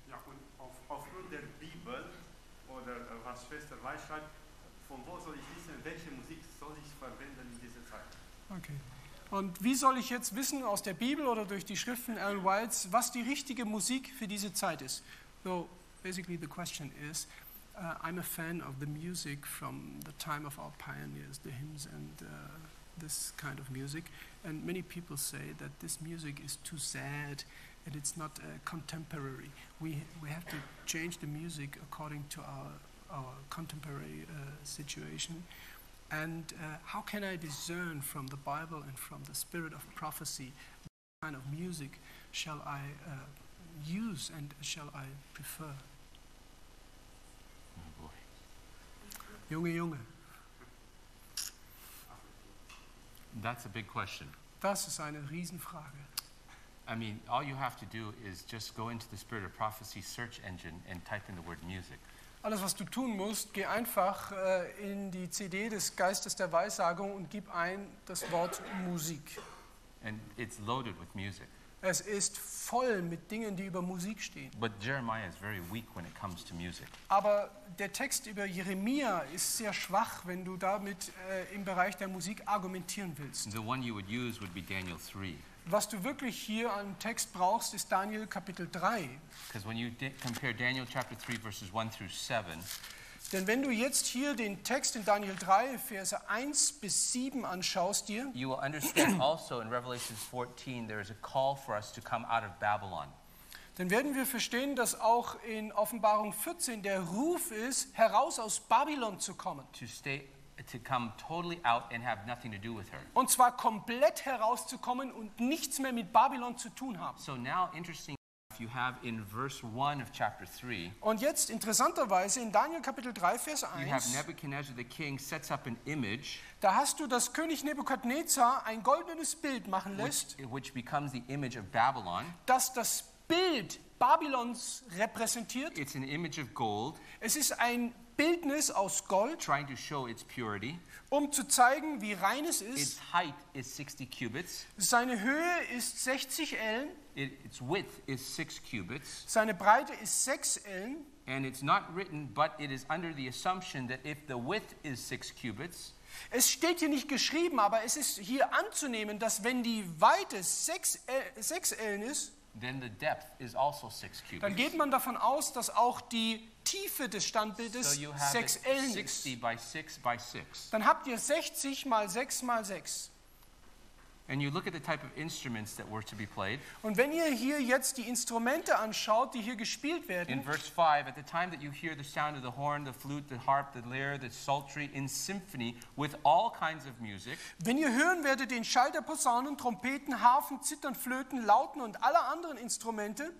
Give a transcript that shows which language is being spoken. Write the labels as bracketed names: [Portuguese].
[German] Ja, und aufgrund der Bibel oder was Schwester Weiss schreibt, von wo soll ich wissen, welche Musik soll ich verwenden in dieser Zeit? Okay. Und wie soll ich jetzt wissen aus der Bibel oder durch die Schriften Ellen Whites, was die richtige Musik für diese Zeit ist? [English] So basically the question is, I'm a fan of the music from the time of our pioneers, the hymns and this kind of music. And many people say that this music is too sad and it's not contemporary. We have to change the music according to our contemporary situation. And how can I discern from the Bible and from the spirit of prophecy what kind of music shall I use and shall I prefer? Oh boy. [German] Junge. [English] That's a big question. [German] Das ist eine Riesenfrage. [English] I mean, all you have to do is just go into the Spirit of Prophecy search engine and type in the word music. [German] Alles, was du tun musst, geh einfach in die CD des Geistes der Weissagung und gib ein das Wort Musik. [English] And it's loaded with music. [German] Es ist voll mit Dingen, die über Musik stehen. [English] But Jeremiah is very weak when it comes to music. [German] Aber der Text über Jeremia ist sehr schwach, wenn du damit im Bereich der Musik argumentieren willst. [English] The one you would use would be Daniel 3. [German] Was du wirklich hier an Text brauchst, ist Daniel Kapitel 3. [English] Because when you compare Daniel chapter 3 verses 1 through 7, [German] denn wenn du jetzt hier den Text in Daniel 3, Verse 1 bis 7 anschaust dir, [English] you will understand also in Revelation 14, there is a call for us to come out of Babylon. [German] Dann werden wir verstehen, dass auch in Offenbarung 14 der Ruf ist, heraus aus Babylon zu kommen. [English] To come totally out and have nothing to do with her. [German] Und zwar komplett herauszukommen und nichts mehr mit Babylon zu tun haben. [English] So now, interesting. You have in verse 1 of chapter 3. [German] Und jetzt interessanterweise in Daniel Kapitel 3 Vers 1. [English] You have Nebuchadnezzar the king sets up an image. [German] Da hast du, dass König Nebukadnezar ein goldenes Bild machen lässt. [English] Which becomes the image of Babylon. [German] Dass das Bild Babylons repräsentiert. [English] It's an image of gold. [German] Es ist ein Bildnis aus Gold. [English] Trying to show its purity. [German] Um zu zeigen, wie rein es ist. [English] Its height is 60 cubits. [German] Seine Höhe ist 60 Ellen. [English] Its width is 6 cubits. [German] Seine Breite ist 6 Ellen. [English] And it's not written, but it is under the assumption that if the width is 6 cubits. [German] Es steht hier nicht geschrieben, aber es ist hier anzunehmen, dass wenn die Weite 6 Ellen ist, [English] then the depth is also 6 cubits. [German] Dann geht man davon aus, dass auch die Tiefe des Standbildes 6 Ellen ist. [English] 60 by 6 by 6. [German] Dann habt ihr 60 mal 6 mal 6. [English] And you look at the type of instruments that were to be played. [German] Und wenn ihr hier jetzt die Instrumente anschaut, die hier gespielt werden. [English] In verse 5, at the time that you hear the sound of the horn, the flute, the harp, the lyre, the psaltery, in symphony, with all kinds of music. [German] Wenn ihr hören werdet den Schall der Posaunen, Trompeten, Harfen, Zittern, Flöten, Lauten und alle anderen Instrumente.